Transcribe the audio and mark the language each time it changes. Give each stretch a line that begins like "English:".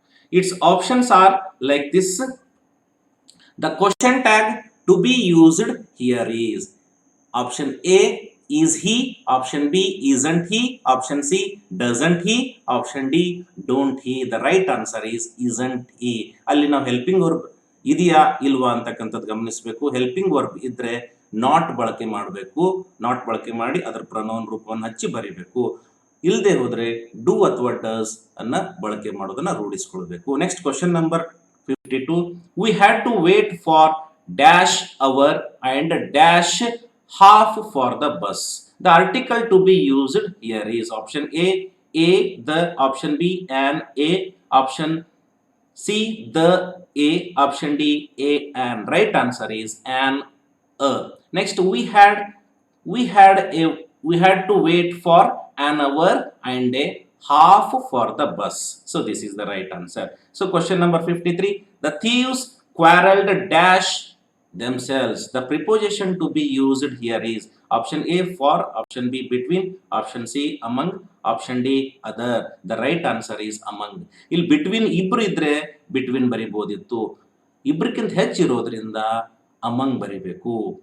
English: Its options are like this. The question tag to be used here is option A, is he, option B, isn't he, option C, doesn't he, option D, don't he. The right answer is isn't he.
Kannada: ಅಲ್ಲಿ ನಾವು helping verb ಇದೆಯಾ ಇಲ್ವಾ ಅಂತಕ್ಕಂಥದ್ದು ಗಮನಿಸಬೇಕು. Helping verb ಇದ್ರೆ not ಬಳಕೆ ಮಾಡಬೇಕು. Not ಬಳಕೆ ಮಾಡಿ ಅದರ ಪ್ರನೌನ್ ರೂಪವನ್ನು ಹಚ್ಚಿ ಬರಿಬೇಕು. ಇಲ್ಲದೆ ಹೋದ್ರೆ ಡೂ ಅಥವಾ ಡಸ್ ಅನ್ನ ಬಳಕೆ ಮಾಡೋದನ್ನ ರೂಢಿಸಿಕೊಳ್ಬೇಕು.
English: Next, question number 52, we had to wait for dash hour and dash half for the bus. The article to be used here is option A the, option B an, A, option C the, A, option D a an. Right answer is an, a. Next, we had to wait for an hour and a half for the bus. So this is the right answer. So question number 53, the thieves quarreled dash themselves. The preposition to be used here is option A for, option B between, option C among, option D other. The right answer is among.
Kannada: ಇಲ್ಲಿ between ಇಬ್ರು ಇದ್ರೆ between ಬರಿಬಹುದಿತ್ತು. ಇಬ್ರಕ್ಕಿಂತ ಹೆಚ್ಚಿರೋದ್ರಿಂದ among ಬರಿಬೇಕು.